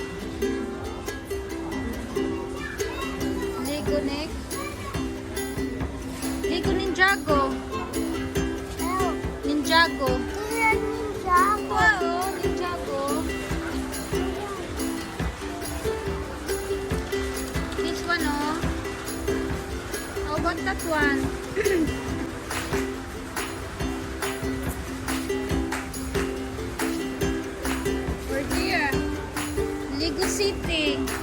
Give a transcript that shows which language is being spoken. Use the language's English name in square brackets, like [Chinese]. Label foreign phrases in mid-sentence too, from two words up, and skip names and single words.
[English] Lego next. Lego Ninjago. Ninjago. Ninjago. Wow, Ninjago. This one, oh. How about that one? Lego City.